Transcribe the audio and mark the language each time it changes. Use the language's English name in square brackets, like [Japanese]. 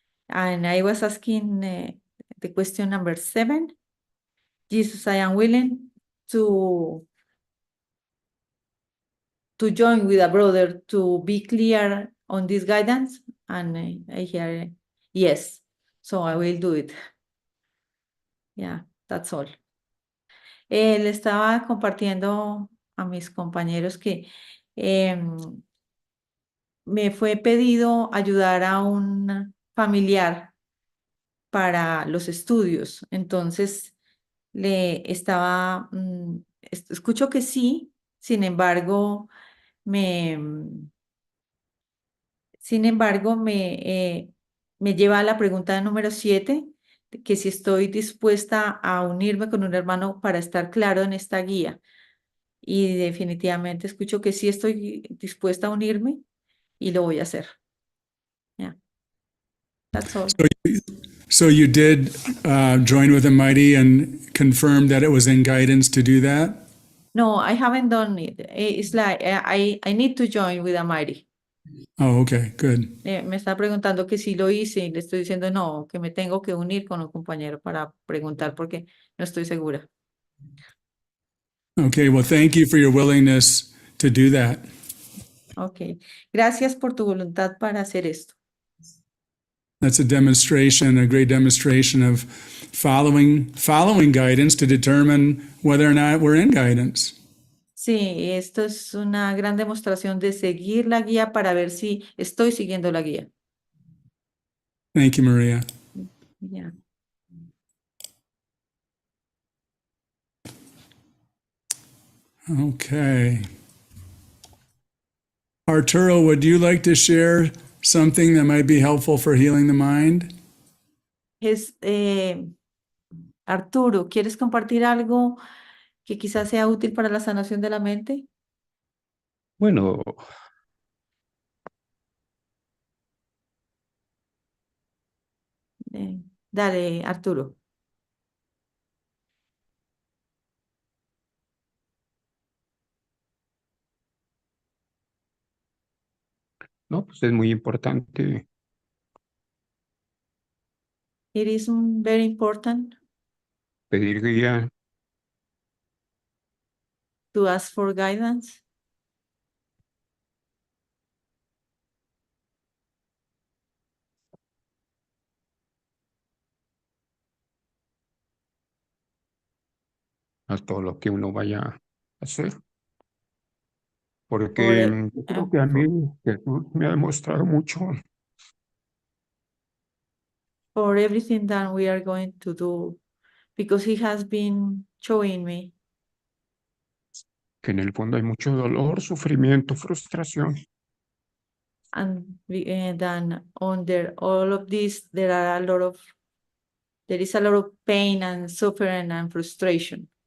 [English] And I was asking the question number 7. Jesus, I am willing to join with a brother to be clear on this guidance. And I hear yes, so I will do it. Yeah, that's all. [Spanish] Le estaba compartiendo a mis compañeros que me fue pedido ayudar a un familiar para los estudios. Entonces, le estaba, escucho que sí, sin embargo, me lleva a la pregunta número 7, que si estoy dispuesta a unirme con un hermano para estar claro en esta guía. Y definitivamente escucho que sí estoy dispuesta a unirme y lo voy a hacer. [English] Yeah. That's all. So you did join with the mighty and confirm that it was in guidance to do that? No, I haven't done it. It's like I need to join with Amari. Oh, okay, good. [Spanish] Me está preguntando que si lo hice y le estoy diciendo no, que me tengo que unir con un compañero para preguntar porque no estoy segura. [English] Okay, well, thank you for your willingness to do that. Okay. [Spanish] Gracias por tu voluntad para hacer esto. [English] That's a demonstration, a great demonstration of following guidance to determine whether or not we're in guidance. [Spanish] Sí, esto es una gran demostración de seguir la guía para ver si estoy siguiendo la guía. [English] Thank you, Maria. Yeah. Okay. Arturo, would you like to share something that might be helpful for healing the mind? [Spanish] Arturo, ¿quieres compartir algo que quizás sea útil para la sanación de la mente? Bueno, Dale, Arturo. no, pues es muy importante [English] It is very important [Spanish] pedir guía, [English] to ask for guidance. [Spanish] a todo lo que uno vaya a hacer. [English] For, [Spanish] Porque yo creo que a mí Jesús me ha demostrado mucho [English] for everything that we are going to do, because he has been showing me, [Spanish] que en el fondo hay mucho dolor, sufrimiento, frustración. [English] and then under all of this, there is a lot of pain and suffering and frustration.